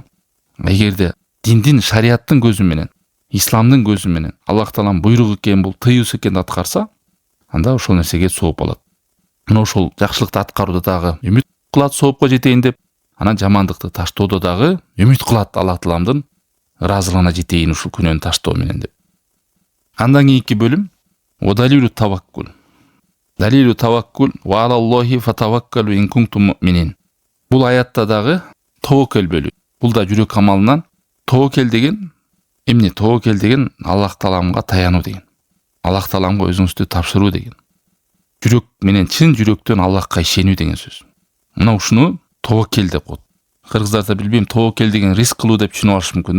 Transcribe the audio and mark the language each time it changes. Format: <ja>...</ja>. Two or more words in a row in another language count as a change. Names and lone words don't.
<ky>Эгерде диндин, шариаттын көзү менен, исламдын көзү менен Аллах Таалам буйрук экен, бул тыюусу экен аткарса, анда ошол нерсеге сооп алат. Мына ошол жакшылыкты аткарууда дагы үмүт кылат соопко жетейин деп, анан жамандыкты таштоодо дагы үмүт кылат Аллах Тааламдын ыраазылыгына жетейин ушул күнөөнү таштоо менен деп. Андан кийинки бөлүм</ky> <ar>دليل التوكل. دليل التوكل وعلى الله فتوكلوا إن كنتم مؤمنين.</ar> <ky>Бул аятта дагы таваккул бөлү. Бул да жүрөк амалынан таваккул деген эмне? Таваккул деген Аллах Тааламга таянуу деген. Аллах Тааламга өзүңүздү тапшыруу деген. Жүрөк менен чын жүрөктөн Аллахка ишенүү деген сөз. Мына ушуну таваккул деп коет. Кыргыздарда билбейм, таваккул деген риск кылуу деп түшүнүп алышы мүмкүн да.</ky>